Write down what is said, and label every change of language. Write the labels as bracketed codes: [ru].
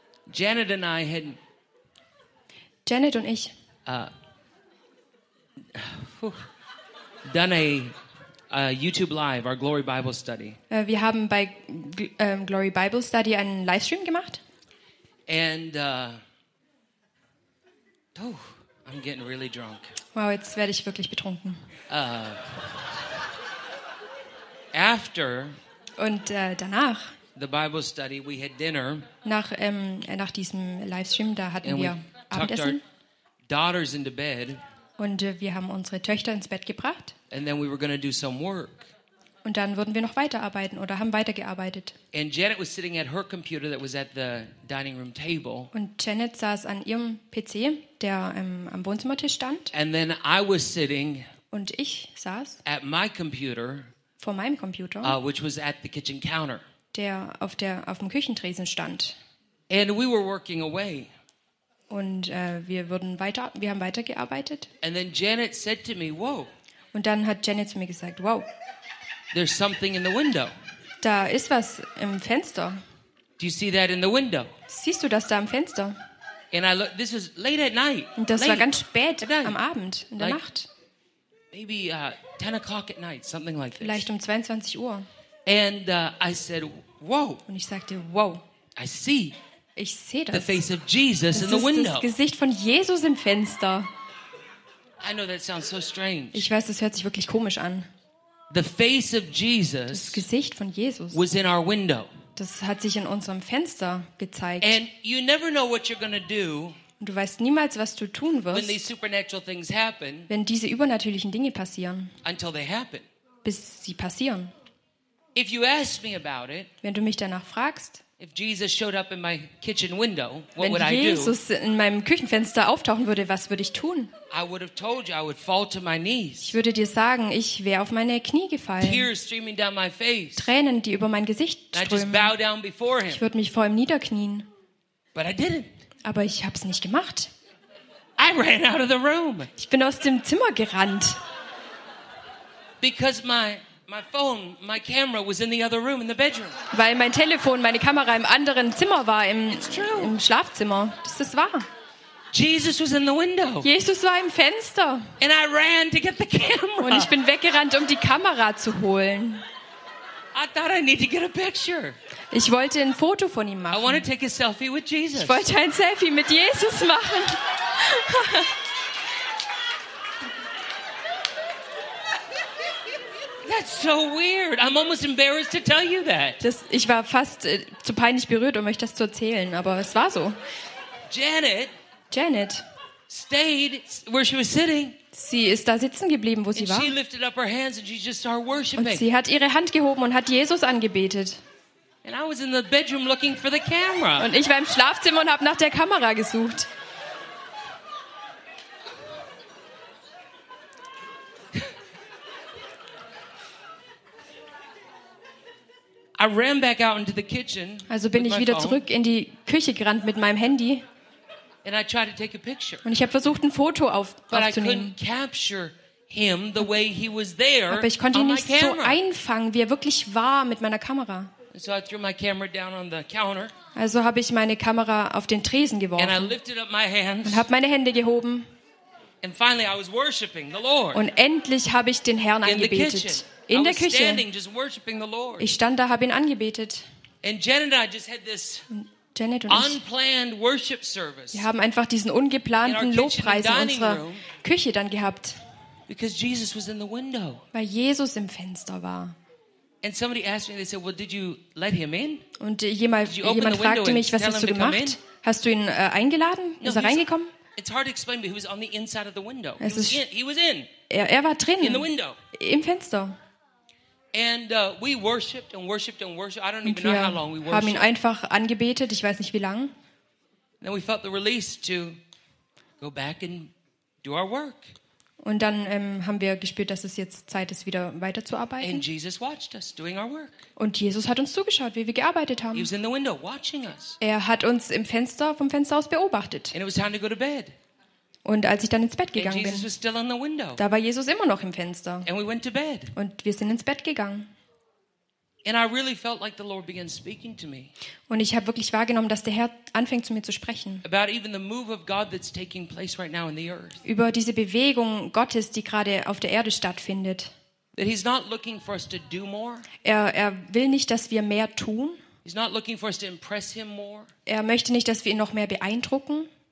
[en] Janet and I had. [de] Janet und ich. [en] Done a YouTube Live, our Glory Bible Study. [de] Wir haben bei Glory Bible Study einen Livestream gemacht. [en] And I'm getting really drunk. [de] Wow, jetzt werde ich wirklich betrunken. [en] After. [de] Und danach. [en] The Bible study, we had dinner. [de] Nach diesem Livestream, da hatten wir Abendessen. [en] Daughters into bed. [de] Und wir haben unsere Töchter ins Bett gebracht. [en] And then we were going to do some work. [de] Und dann würden wir noch weiterarbeiten oder haben weitergearbeitet. [en] And Janet was sitting at her computer that was at the dining room table. [de] Und Janet saß an ihrem PC, der am Wohnzimmertisch stand. [en] And then I was sitting. [de] Und ich saß. [en] At my computer. [de] Vor meinem Computer. [en] Which was at the kitchen counter. [de] Der auf dem Küchentresen stand. [en] And we were working away. [de] Und wir haben weitergearbeitet. [en] And then Janet said to me, "Whoa." [de] Und dann hat Janet zu mir gesagt, "Wow." [en] There's something in the window. [de] Da ist was im Fenster. [en] Do you see that in the window? [de] Siehst du das da am Fenster? [en] And I looked, this was late at night. [de] Und das [en] late. [de] War ganz spät am Abend, in der like, Nacht. [en] Maybe 10 o'clock at night, something like this. [de] Vielleicht 22 Uhr. [en] And I said, "Whoa." [de] Und ich sagte, "Wow." [en] I see. [de] Ich sehe das. [en] The face of Jesus in the window. [de] Das Gesicht von Jesus im Fenster. [en] I know that sounds so strange. [de] Ich weiß, das hört sich wirklich komisch an. [en] The face of Jesus. [de] Das Gesicht von Jesus. [en] Was in our window. [de] Das hat sich in unserem Fenster gezeigt. [en] And you never know what you're going to do. [de] Und du weißt niemals, was du tun wirst. [en] When these supernatural things happen. [de] Wenn diese übernatürlichen Dinge passieren. [en] Until they happen. [de] Bis sie passieren. [en] If you ask me about it. [de] Wenn du mich danach fragst. [en] If Jesus showed up in my kitchen window, what would I do? [de] Wenn Jesus in meinem Küchenfenster auftauchen würde, was würde ich tun? [en] I would have told you I would fall to my knees. [de] Ich würde dir sagen, ich wäre auf meine Knie gefallen. [en] Tears streaming down my face. [de] Tränen, die über mein Gesicht strömen. [en] I just bow down before him. [de] Ich würde mich vor ihm niederknien. [en] But I didn't. [de] Aber ich habe es nicht gemacht. [en] I ran out of the room. [de] Ich bin aus dem Zimmer gerannt. [en] Because my phone, my camera was in the other room in the bedroom. [de] Weil mein Telefon, meine Kamera im anderen Zimmer war im Schlafzimmer. Das ist wahr. [en] Jesus was in the window. [de] Jesus war im Fenster. [en] And I ran to get the camera. [de] Und ich bin weggerannt, um die Kamera zu holen. [en] I thought I need to get a picture. [de] Ich wollte ein Foto von ihm machen. [en] I want to take a selfie with Jesus. [de] Ich wollte ein Selfie mit Jesus machen. [en] That's so weird. I'm almost embarrassed to tell you that. [de] Ich war fast zu peinlich berührt, um euch das zu erzählen, aber es war so. [en] Janet stayed where she was sitting. [de] Sie ist da sitzen geblieben, wo sie war. [en] She lifted up her hands and she just started worshiping. [de] Und sie hat ihre Hand gehoben und hat Jesus angebetet. [en] And I was in the bedroom looking for the camera. [de] Und ich war im Schlafzimmer und habe nach der Kamera gesucht. [en] I ran back out into the kitchen. [de] Also bin ich wieder zurück in die Küche gerannt mit meinem Handy. [en] And I tried to take a picture. [de] Und ich habe versucht, ein Foto aufzunehmen. [en] But I couldn't capture him the way he was there. [de] Aber ich konnte ihn nicht so einfangen, wie er wirklich war mit meiner Kamera. [en] So I threw my camera down on the counter. [de] Also habe ich meine Kamera auf den Tresen geworfen. [en] And I lifted up my hands. [de] Und habe meine Hände gehoben. [en] And finally I was worshiping the Lord. [de] Und endlich habe ich den Herrn angebetet. In der Küche. Ich stand da, habe ihn angebetet. [en] And Janet and I just had this unplanned worship service. [de] Wir haben einfach diesen ungeplanten Lobpreis in unserer Küche dann gehabt. [en] Because Jesus was in the window. [de] Weil Jesus im Fenster war. [en] And somebody asked me, they said, "Well, did you let him in?" [de] Und jemand fragte mich, was hast du gemacht? Hast du ihn eingeladen? No, ist er reingekommen? [en] It's hard to explain, but he was on the inside of the window. He was in. [de] Er war drin. [en] In the window. [de] Im Fenster. [en] And we worshiped and worshiped and worshiped. I don't even know how long we worshiped. [de] Haben ihn einfach angebetet. Ich weiß nicht wie lang. [en] Then we felt the release to go back and do our work. [de] Und dann haben wir gespürt, dass es jetzt Zeit ist, wieder weiterzuarbeiten. [en] And Jesus watched us doing our work. [de] Und Jesus hat uns zugeschaut, wie wir gearbeitet haben. [en] He was in the window watching us. [de] Er hat uns vom Fenster aus beobachtet. [en] And it was time to go to bed. [de] Und als ich dann ins Bett gegangen bin, [en] was still in the window. [de] Da war Jesus immer noch im Fenster. [en] And we went to bed. [de] Und wir sind ins Bett gegangen. [en] And I really felt like the Lord began speaking to me. [de] Und ich habe wirklich wahrgenommen, dass der Herr anfängt zu mir zu sprechen. [en] About even the move of God that's taking place right now in the earth. [de] Über diese Bewegung Gottes, die gerade auf der Erde stattfindet. [en] That he's not looking for us to do more. [de] Er will nicht, dass wir mehr tun. [en] He's not looking for us to impress him more. [de] Er möchte nicht, dass wir ihn noch mehr beeindrucken.